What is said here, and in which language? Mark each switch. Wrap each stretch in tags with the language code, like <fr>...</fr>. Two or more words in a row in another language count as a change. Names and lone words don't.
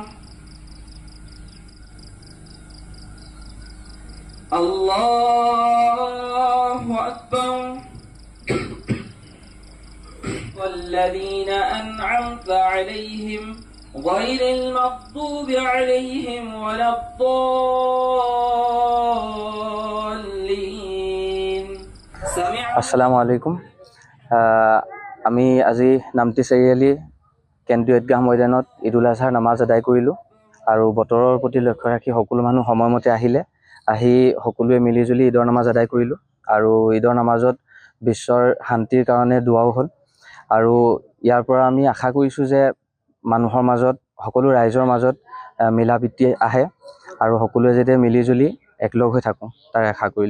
<ar>الله أكبر والذين أنعمت عليهم غير المغضوب عليهم ولا الضالين السلام عليكم.</ar> <as>আমি আজি নামটি চাৰিআলি কেন্দ্ৰীয় ঈদগাহ ময়দানত ঈদুল আজহাৰ নামাজ আদায় কৰিলোঁ আৰু বতৰৰ প্ৰতি লক্ষ্য ৰাখি সকলো মানুহ সময়মতে আহি সকলোৱে মিলিজুলি ঈদৰ নামাজ আদায় কৰিলোঁ আৰু ঈদৰ নামাজত বিশ্বৰ শান্তিৰ কাৰণে দুৱাও হ'ল আৰু ইয়াৰ পৰা আমি আশা কৰিছোঁ যে মানুহৰ মাজত সকলো ৰাইজৰ মাজত মিলা প্ৰীতি আহে আৰু সকলোৱে যাতে মিলিজুলি একলগ হৈ থাকোঁ তাৰ আশা কৰিলোঁ।</as>